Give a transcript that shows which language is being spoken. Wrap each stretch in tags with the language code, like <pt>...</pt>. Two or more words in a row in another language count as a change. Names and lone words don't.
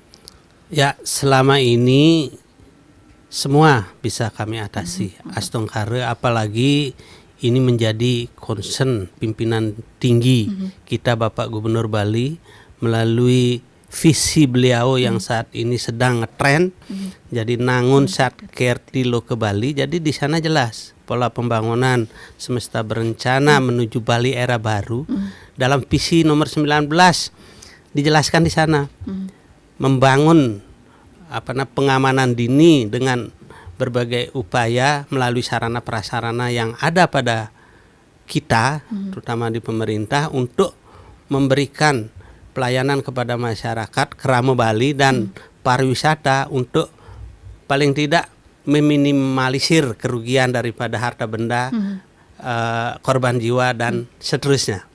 <id>Ya, selama ini semua bisa kami atasi. Astongkare, apalagi ini menjadi concern pimpinan tinggi kita Bapak Gubernur Bali melalui visi beliau yang saat ini sedang ngetren. Jadi nangun sat kertilo ke Bali. Jadi di sana jelas pola pembangunan semesta berencana menuju Bali era baru. Dalam visi nomor 19 dijelaskan di sana. Membangun pengamanan dini dengan berbagai upaya melalui sarana prasarana yang ada pada kita, terutama di pemerintah, untuk memberikan pelayanan kepada masyarakat Kerama Bali dan pariwisata untuk paling tidak meminimalisir kerugian daripada harta benda, korban jiwa dan seterusnya.</id>